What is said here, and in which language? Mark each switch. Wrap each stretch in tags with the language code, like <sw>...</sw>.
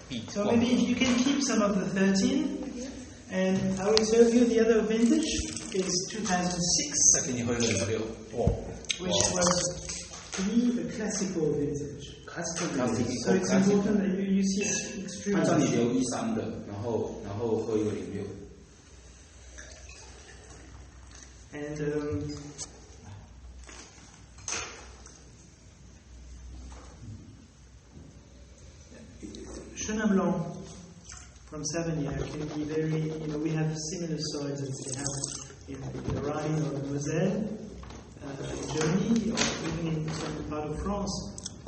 <en>So maybe if you can keep some of the 13, and I will serve you the other vintage is 2006,</en> <zh>再给你喝一个06，</zh> <en>which was to me a classical vintage. So it's important that you see it's extremely.</en> <zh>按照你留13的，然后喝一个06。</zh> <en>And Chenin Blanc from Savagnin can be very, we have similar soils as we have in the Rhine or the Moselle, in Germany, or even in some part of France.</en>